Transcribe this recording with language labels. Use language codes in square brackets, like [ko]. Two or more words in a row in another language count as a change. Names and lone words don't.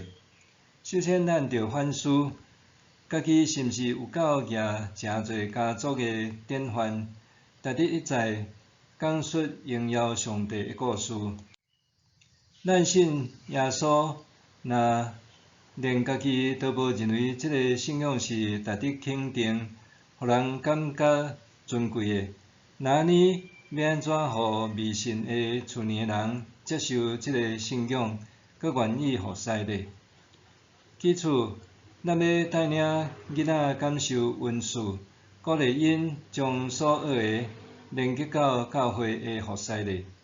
[nan] 首先，咱着反思，家己是毋是有够举诚侪家族的典范，值得一再讲述荣耀上帝的故事。咱信耶稣，若连家己都无认为这个信仰是值得肯定，互人感觉尊贵的，那安尼要安怎互迷信的厝里人接受这个信仰，搁愿意服侍呢？其次，咱要带领囡仔感受恩赐，鼓励因将所学的连结到教会的服侍里。